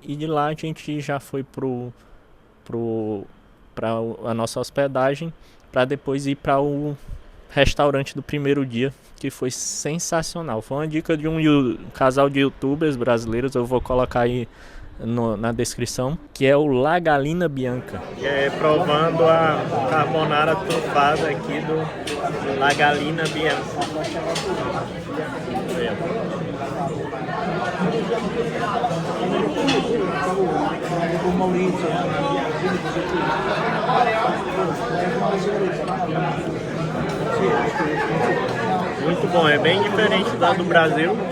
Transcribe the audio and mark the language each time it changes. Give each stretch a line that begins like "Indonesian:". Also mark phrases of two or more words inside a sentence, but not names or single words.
Portuguese: E de lá a gente já foi para a nossa hospedagem, para depois ir para o restaurante do primeiro dia, que foi sensacional. Foi uma dica de um casal de youtubers brasileiros, eu vou colocar aí na descrição, que é o La Galina Bianca, provando a carbonara trufada aqui do La Galina Bianca. Muito bom, é bem diferente da do Brasil.